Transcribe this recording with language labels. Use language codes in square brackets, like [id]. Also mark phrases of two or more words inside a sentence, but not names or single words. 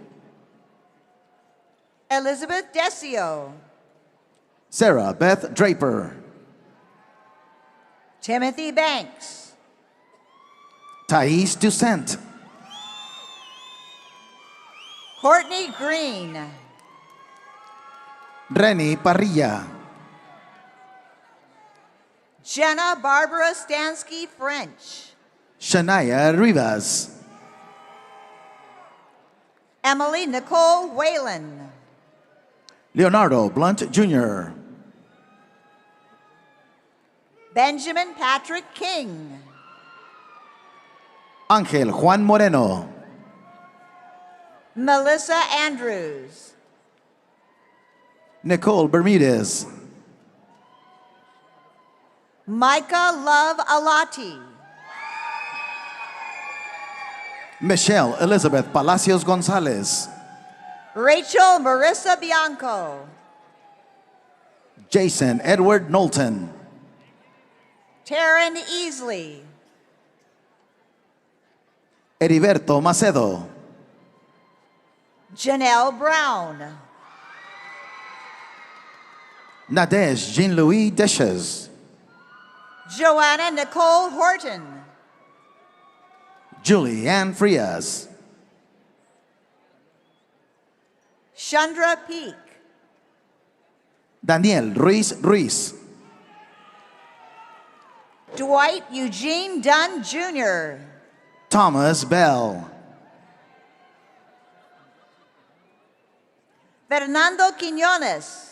[en] Elizabeth Desio. Sarah Beth Draper. Timothy Banks. Thais Ducent. Courtney Green. Renny Parrilla. Jenna Barbara Stansky French. Shania Rivas. Emily Nicole Whalen. Leonardo Blunt Jr. Benjamin Patrick King. Angel Juan Moreno. Melissa Andrews. Nicole Bermudez. Micah Love Alati. Michelle Elizabeth Palacios Gonzalez. Rachel Marissa Bianco. Jason Edward Knowlton. Taryn Easley. Heriberto Macedo. Janelle Brown. Nadej Jean-Louis Deshes. Joanna Nicole Horton. Julie Ann Frias. Chandra Peak. Daniel Ruiz Ruiz. Dwight Eugene Dunn Jr. Thomas Bell. Fernando Quiñones.